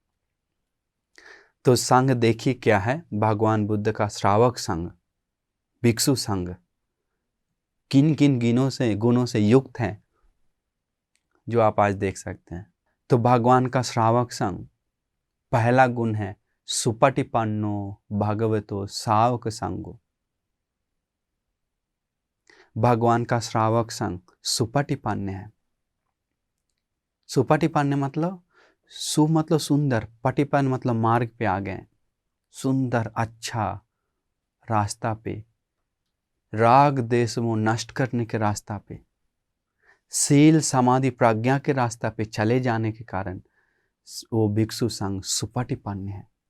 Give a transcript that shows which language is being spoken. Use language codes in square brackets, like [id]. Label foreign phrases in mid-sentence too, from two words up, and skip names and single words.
[hi] तो संघ देखिए क्या है। भगवान बुद्ध का श्रावक संघ, भिक्षु संघ किन किन गुणों से युक्त है, जो आप आज देख सकते हैं। तो भगवान का श्रावक संघ, पहला गुण है [pi] सुपटिपन्नो भगवतो सावक संगो। [hi] भगवान का श्रावक संघ सुपटिपन्न है। सुपटिपन्न मतलब सु मतलब सुंदर, पटिपन मतलब मार्ग पे आ गए, सुंदर अच्छा रास्ता पे, राग देश को नष्ट करने के रास्ता पे, शील समाधि प्रज्ञा के रास्ता पे चले जाने के कारण वो भिक्षु संघ सुपटिपन्न है।